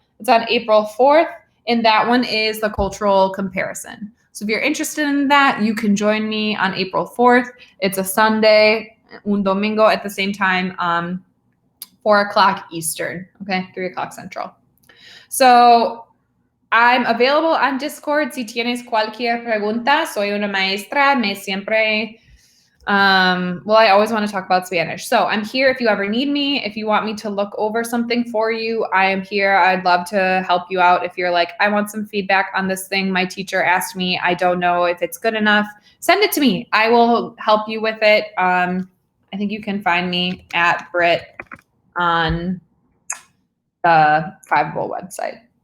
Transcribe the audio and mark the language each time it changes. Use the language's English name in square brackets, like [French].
[English] It's on April 4th, and that one is the cultural comparison. So if you're interested in that, you can join me on April 4th. It's a Sunday. [Spanish] Un domingo [English] at the same time, 4 o'clock Eastern, okay, 3 o'clock Central. So I'm available on Discord. [Spanish] Si tienes cualquier pregunta, soy una maestra, me siempre [English] Well, I always want to talk about Spanish. So I'm here if you ever need me. If you want me to look over something for you, I am here. I'd love to help you out. If you're like, I want some feedback on this thing my teacher asked me, I don't know if it's good enough, send it to me. I will help you with it. I think you can find me at Brit on the Fiveable website.